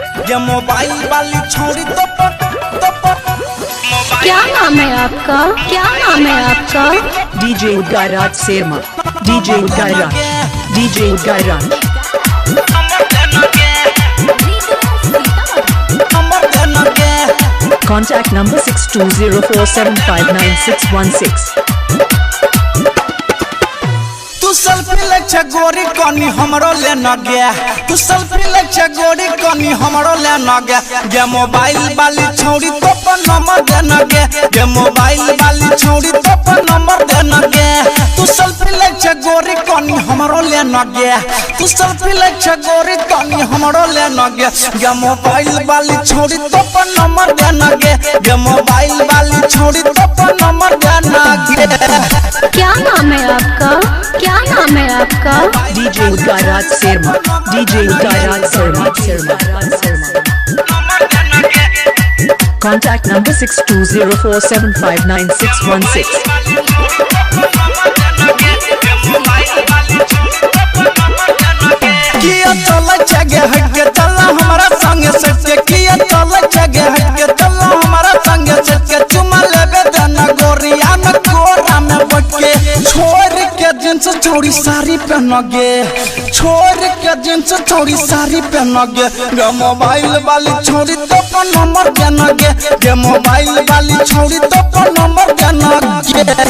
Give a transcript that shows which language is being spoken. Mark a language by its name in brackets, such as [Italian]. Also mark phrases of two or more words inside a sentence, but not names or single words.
[Angika] ये मोबाइल वाली छोड़ी तो [Hindi] क्या नाम है आपका? क्या नाम है आपका? DJ Udairaj Serma, DJ Udairaj, DJ Udairaj. [English] Contact number 6204759616. [Angika] तू सेल्फी ले छे गोरी कनी हमरो ले न गया तू सेल्फी ले छे गोरी कनी हमरो ले न गया ये मोबाइल वाली छोड़ी तो पर नंबर दे न गया ये मोबाइल वाली छोड़ी तो पर नंबर दे न गया तू सेल्फी ले छे गोरी कनी हमरो ले न गया तू सेल्फी ले छे गोरी कनी हमरो ले न गया ये मोबाइल वाली छोड़ी तो पर नंबर दे न गया ये मोबाइल वाली छोड़ी तो पर नंबर दे न गया [Hindi] क्या नाम है आपका? क्या नाम है आपका? DJ Udairaj Serma, DJ Udairaj Serma. [English] Contact number 6204759616. [Angika] किया चला जगह हटके चला हमारा संग सटके किया चला जगह हटके चला हमारा संग सटके चुमा लेबे देना गोरिया में कोरा में बटके छोड़ के जींस छोड़ी साड़ी पहन गे छोड़ के जींस छोड़ी साड़ी पहन गे गे मोबाइल वाली छोड़ी तो पर नंबर देना गे गे मोबाइल वाली छोड़ी तो पर नंबर देना गे